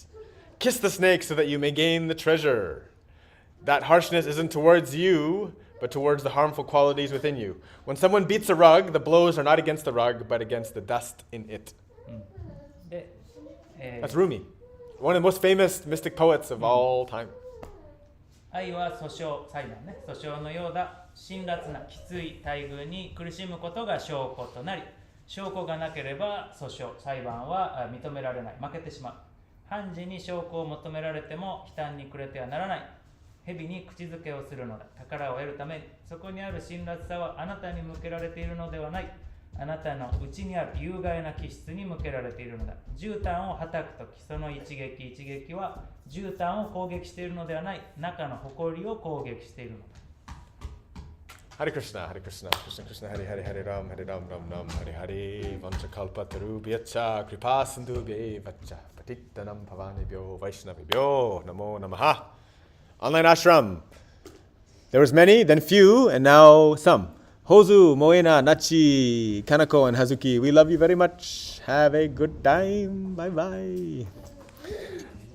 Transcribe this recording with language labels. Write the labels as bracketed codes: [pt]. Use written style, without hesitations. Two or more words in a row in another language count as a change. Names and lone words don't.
[en] Kiss the snake so that you may gain the treasure. That harshness isn't towards you, but towards the harmful qualities within you. When someone beats a rug, the blows are not against the rug, but against the dust in it. [ja] で、 [en] That's Rumi, one of the most famous mystic poets of all time. [ja] 愛は訴訟、裁判ね、訴訟のようだ辛辣なきつい待遇に苦しむことが証拠となり、証拠がなければ訴訟、裁判は認められない、負けてしまう。判事に証拠を求められても忌憚に暮れてはならない。蛇に口づけをするのだ。宝を得るために、そこにある辛辣さはあなたに向けられているのではない。あなたの内にある有害な気質に向けられているのだ。絨毯をはたくとき、その一撃一撃は絨毯を攻撃しているのではない。中の埃を攻撃しているのだ。 [sa] हरे कृष्ण, हरे कृष्ण, कृष्ण कृष्ण, हरे हरे, हरे राम, हरे राम, राम राम, हरे हरे, वाञ्छाकल्पतरुभ्यश्च, कृपासिन्धुभ्य एव च, पतितानां पावनेभ्यो, वैष्णवेभ्यो, नमो नमः. [en] Online ashram. There was many, then few, and now some. Hozu, Moena, Nachi, Kanako, and Hazuki, we love you very much. Have a good time. Bye bye.